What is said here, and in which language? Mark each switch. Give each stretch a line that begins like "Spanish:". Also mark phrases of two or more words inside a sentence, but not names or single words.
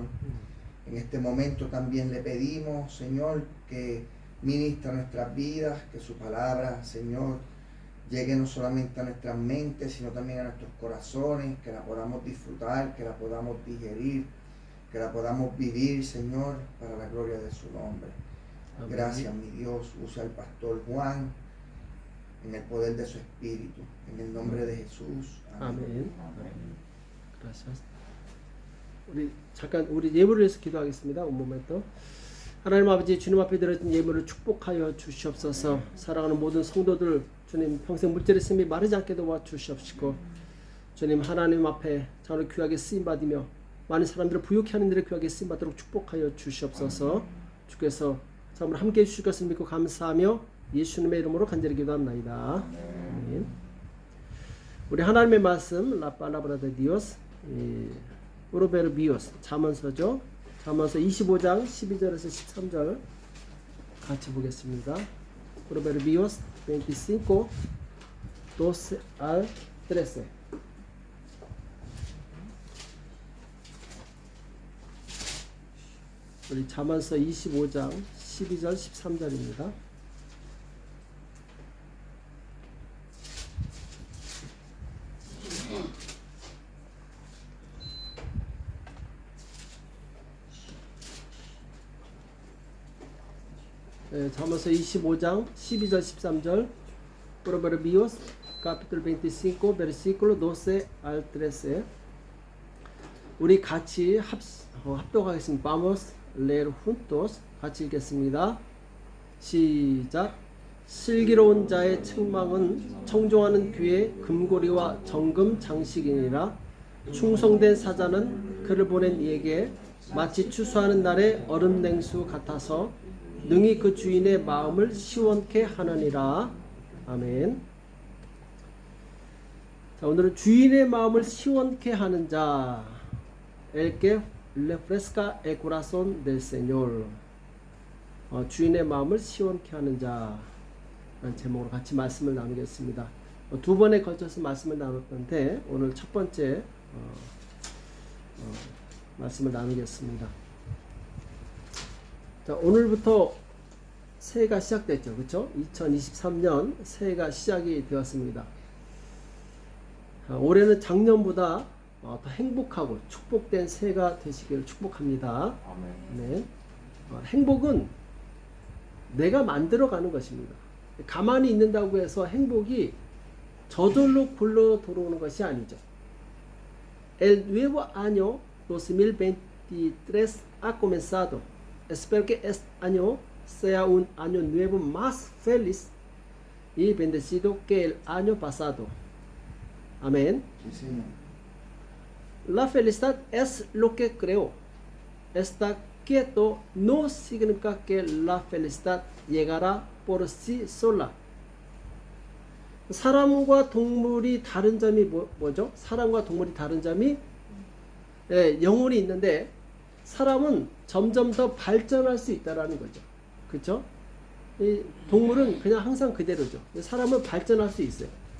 Spanish: En este momento también le pedimos, Señor, que ministra nuestras vidas, que su palabra, Señor, llegue no solamente a nuestras mentes, sino también a nuestros corazones, que la podamos disfrutar, que la podamos digerir, que la podamos vivir, Señor, para la gloria de su nombre. Amén. Gracias, mi Dios. Usa al pastor Juan en el poder de su espíritu. En el nombre de Jesús. Amén. Amén. Gracias.
Korean: 우리 잠깐 우리 예물을 위해서 기도하겠습니다.
Spanish: Un momento.
Korean: 하나님 아버지, 주님 앞에 드려진 예물을 축복하여 주시옵소서. 사랑하는 모든 성도들 주님 평생 물질의 샘이 마르지 않게 도와 주시옵시고 주님 하나님 앞에 정말 귀하게 쓰임받으며 많은 사람들을 부유케 하는 일에 귀하게 쓰임받도록 축복하여 주시옵소서. 주께서 정말 함께해 주실 것을 믿고 감사하며 예수님의 이름으로 간절히 기도합나이다. 아멘. 우리 하나님의 말씀
Spanish: La Palabra de Dios
Korean: Proverbios 잠언서죠. 잠언서 25장 12절에서 13절 같이 보겠습니다.
Spanish: Proverbios 25, 12 al 13.
Korean: 우리 잠언서 25장 12절 13절입니다. 잠언서 25장 12절 13절
Spanish: Proverbios capítulo 25 versículo 12 al 13.
Korean: 우리 같이 합독하겠습니다.
Spanish: Vamos leer juntos.
Korean: 같이 읽겠습니다. 시작. 슬기로운 자의 책망은 청종하는 귀의 금고리와 정금 장식이니라. 충성된 사자는 그를 보낸 이에게 마치 추수하는 날의 얼음 냉수 같아서 능히 그 주인의 마음을 시원케 하느니라. 아멘. 자, 오늘은 주인의 마음을 시원케 하는 자,
Spanish: el que refresca el corazón del Señor.
Korean: 주인의 마음을 시원케 하는 자 라는 제목으로 같이 말씀을 나누겠습니다. 두 번에 걸쳐서 말씀을 나눴는데 오늘 첫 번째 말씀을 나누겠습니다. 자, 오늘부터 새해가 시작됐죠. 그렇죠? 2023년 새해가 시작이 되었습니다. 올해는 작년보다 더 행복하고 축복된 새해가 되시기를 축복합니다. 네. 행복은 내가 만들어가는 것입니다. 가만히 있는다고 해서 행복이 저절로 굴러 들어오는 것이 아니죠.
Spanish: El nuevo año 2023 ha comenzado. Espero que este año sea un año nuevo más feliz y bendecido que el año pasado. Amén. Sí, Señor. La felicidad es lo que creo. Estar quieto no significa que la felicidad llegará por sí sola.
Korean: 사람과 동물이 다른 점이 뭐죠? 사람과 동물이 다른 점이 영혼이 있는데 사람은 점점 더 발전할 수 있다라는 거죠. 그렇죠? 이 동물은 그냥 항상 그대로죠. 사람은 발전할 수 있어요.